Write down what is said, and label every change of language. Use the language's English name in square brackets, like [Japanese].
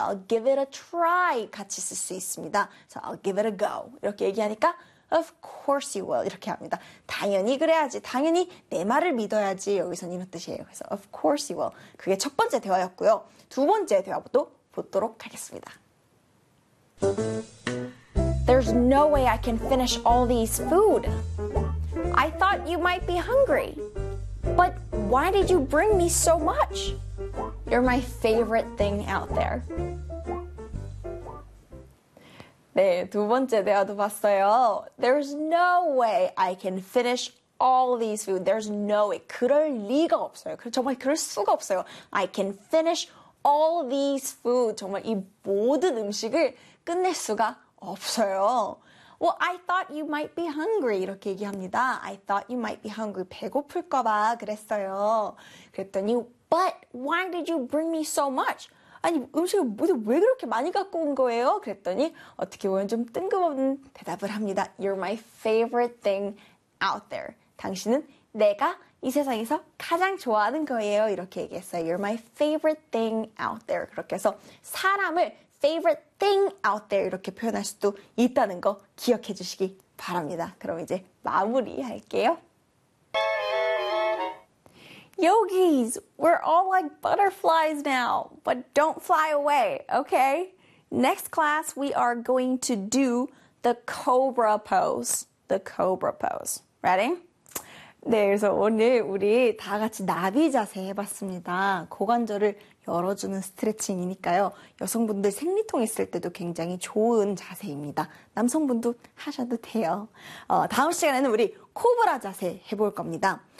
[English] I'll give it a try. [Korean] 같이 쓸 수 있습니다. [English] So I'll give it a go. [Korean] 이렇게 얘기하니까 [English] Of course you will. [Korean] 이렇게 합니다. 당연히 그래야지. 당연히 내 말을 믿어야지. 여기서는 이런 뜻이에요. 그래서 [English] Of course you will. [Korean] 그게 첫 번째 대화였고요. 두 번째 대화부터 보도록 하겠습니다. [English] There's no way I can finish all these food. I thought you might be hungry. But why did you bring me so much? You're my favorite thing out there. [Korean] 네, 두 번째 대화도 봤어요. [English] There's no way I can finish all these food. There's no way. [Korean] 그럴 리가 없어요. 정말 그럴 수가 없어요. [English] I can finish all these food. [Korean] 정말 이 모든 음식을 끝낼 수가 없어요. [English] Well, I thought you might be hungry. [Korean] 이렇게 얘기합니다. [English] I thought you might be hungry. [Korean] 배고플까 봐 그랬어요. 그랬더니, [English] but why did you bring me so much? [Korean] 아니, 음식을 뭐, 왜 그렇게 많이 갖고 온 거예요? 그랬더니, 어떻게 보면 좀 뜬금없는 대답을 합니다. [English] You're my favorite thing out there. [Korean] 당신은 내가 이 세상에서 가장 좋아하는 거예요. 이렇게 얘기했어요. [English] You're my favorite thing out there. [Korean] 그렇게 해서 사람을 [English] favorite thing out there [Korean] 이렇게 표현할 수도 있다는 거 기억해 주시기 바랍니다. 그럼 이제 마무리할게요. [English] Yogis, we're all like butterflies now, but don't fly away, okay? Next class, we are going to do the cobra pose. The cobra pose. Ready? [Korean] 네, 그래서 오늘 우리 다 같이 나비 자세 해봤습니다. 고관절을 열어주는 스트레칭이니까요. 여성분들 생리통 있을 때도 굉장히 좋은 자세입니다. 남성분도 하셔도 돼요. 다음 시간에는 우리 코브라 자세 해볼 겁니다.